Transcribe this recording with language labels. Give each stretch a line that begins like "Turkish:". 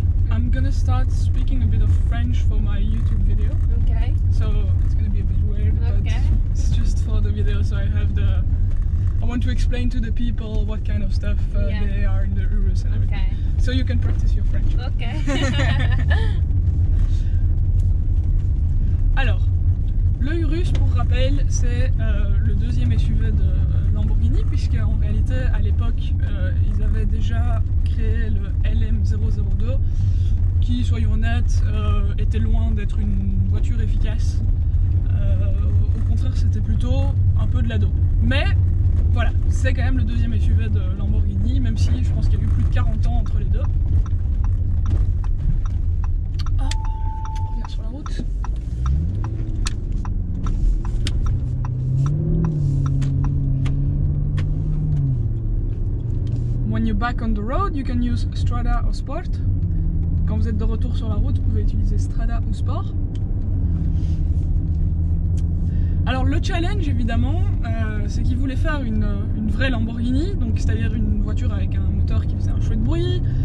English: I'm gonna start speaking a bit of French for my YouTube video. Okay. So it's gonna be a bit weird, Okay. but it's just for the video. So I want to explain to the people what kind of stuff Yeah. they are in the Urus and everything. Okay. So you can practice your French. Okay.
French: Alors, le Urus, pour rappel, c'est le deuxième SUV de Lamborghini, puisqu'en réalité, à l'époque, ils avaient déjà créé le LM002, qui, soyons honnêtes, était loin d'être une voiture efficace. Au contraire, c'était plutôt un peu de l'ado. Mais voilà, c'est quand même le deuxième SUV de Lamborghini, même si je pense qu'il y a eu plus de 40 ans entre les deux. Ah, on revient sur la route.
English: When you're back on the road, you can use Strada or Sport.
French: Quand vous êtes de retour sur la route, vous pouvez utiliser Strada ou Sport. Alors le challenge évidemment, c'est qu'ils voulaient faire une vraie Lamborghini, donc c'est-à-dire une voiture avec un moteur qui faisait un chouette bruit,